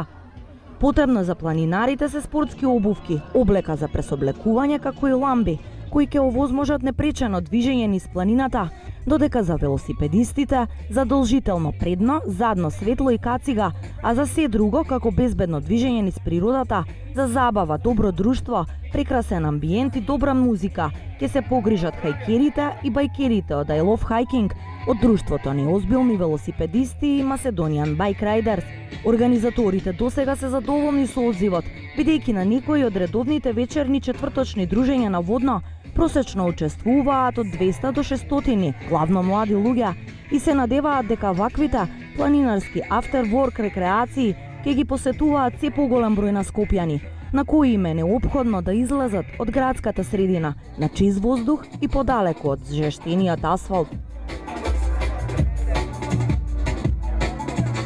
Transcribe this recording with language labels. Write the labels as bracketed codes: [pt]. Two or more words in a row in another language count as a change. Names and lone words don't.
[mk] Потребно за планинарите се спортски обувки, облека за пресоблекување како и ламби, кои ќе овозможат непречено движење низ планината, додека за велосипедистите задолжително предно, задно светло и кацига, а за се друго како безбедно движење низ природата, за забава, добро друштво, прекрасен амбиент и добра музика, ќе се погрижат хајкерите и бајкерите од I Love Hiking, од друштвото неозбилни велосипедисти и Macedonian Bike Riders. Организаторите досега се задоволни со одзивот, бидејќи на некои од редовните вечерни четврточни дружења на водно просечно учествуваат од 200 до 600, главно млади луѓе, и се надеваат дека ваквите планинарски after-work рекреации ќе ги посетуваат се поголем број на скопјани, на кои им е неопходно да излезат од градската средина на чист воздух и подалеку од зжештениот асфалт.